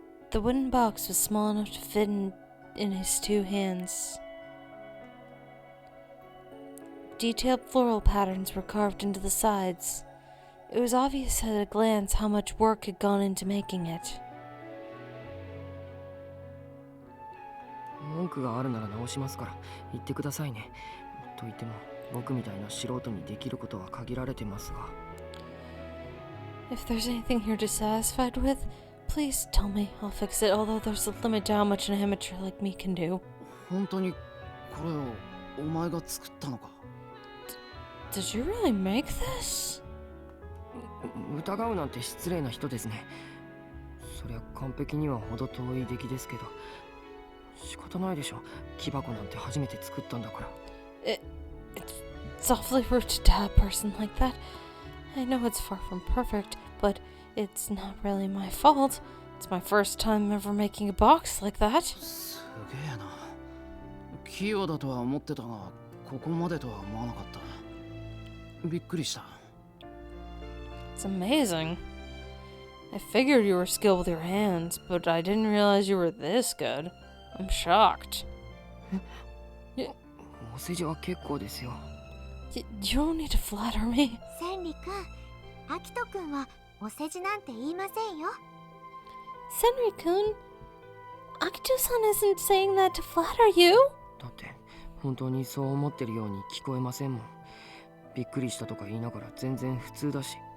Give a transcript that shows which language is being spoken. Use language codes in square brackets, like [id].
[en] The wooden box was small enough to fit in his two hands. Detailed floral patterns were carved into the sides. It was obvious at a glance how much work had gone into making it. [ja] 文句があるなら直しますから言ってくださいね。と言っても僕みたいな素人にできることは限られてますが。 [en] If there's anything you're dissatisfied with, please tell me. I'll fix it, although there's a limit to how much an amateur like me can do. [ja] 本当にこれをお前が作ったのか？ [en] Did you really make this? [ja] 疑うなんて失礼な人ですね。そりゃ完璧には程遠い出来ですけど、仕方ないでしょ。木箱なんて初めて作ったんだから。 [en] It's awfully rude to tell a person like that. I know it's far from perfect, but it's not really my fault. It's my first time ever making a box like that. [ja] すげえな。器用だとは思ってたが、ここまでとは思わなかった。びっくりした。 [en] It's amazing. I figured you were skilled with your hands, but I didn't realize you were this good. I'm shocked. [ja] お世辞は結構ですよ。 [en] You don't need to flatter me. [ja] 千里くん、アキトくんはお世辞なんて言いませんよ。 [en] Senri-kun, Akito-san isn't saying that to flatter you. [ja] だって本当にそう思ってるように聞こえませんもん。びっくりしたとか言いながら全然普通だし。